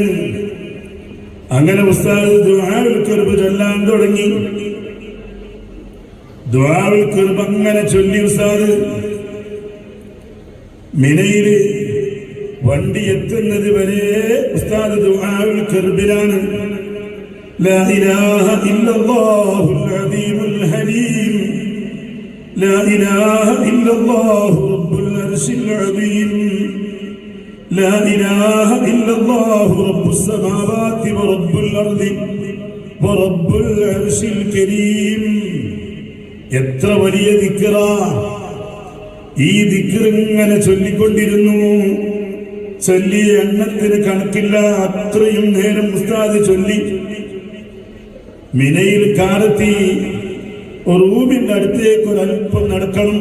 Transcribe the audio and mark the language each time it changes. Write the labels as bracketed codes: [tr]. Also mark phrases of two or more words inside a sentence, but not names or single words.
[ml] അങ്ങനെ ഉസ്താദ് [ar] دعاء الكرب [ml] ചൊല്ലാൻ തുടങ്ങി. [ar] دعاء الكرب [ml] അങ്ങനെ ചൊല്ലി ഉസ്താദ് മിനയില് വണ്ടി എത്തുന്നത് വരെ ഉസ്താദ് ദുആഉൽ ഖുർബിലാണ്. [ar] لا إله إلا الله العظيم الحليم لا إله إلا الله رب العرش العظيم لا إله إلا الله رب السماوات ورب الأرض ورب العرش الكريم. [ml] എത്ര വലിയ ദിക്റാ! ഈ ദിക്ർ ഇങ്ങനെ ചൊല്ലിക്കൊണ്ടിരുന്നു. ചൊല്ലിയ എണ്ണത്തിന് കണക്കില്ല. അത്രയും നേരം ഉസ്താദ് ചൊല്ലി. മിനയിൽ കാറെത്തി. റൂമിന്റെ അടുത്തേക്ക് ഒരൽപ്പം നടക്കണം.